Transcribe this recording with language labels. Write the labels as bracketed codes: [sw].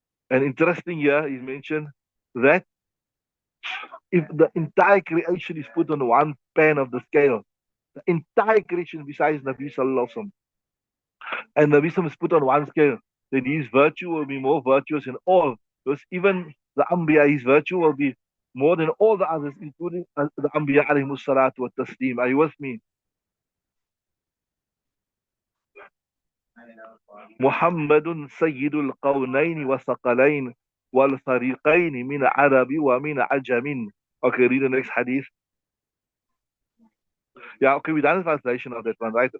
[en] And interesting here, he's mentioned that if the entire creation is put on one pan of the scale, the entire creation besides Nabi Sallallahu Alaihi Wasallam, and Nabi Sallallahu is put on one scale, then his virtue will be more virtuous in all. Because even the Anbiya, his virtue will be more than all the others, including the Anbiya alayhimus salatu wa taslim. Are you with me? [ar] محمد سيد القونين وثقلين والفريقين من عرب ومن عجم. [en] Okay, read the next hadith. Yeah, okay, we done the translation of that one, right?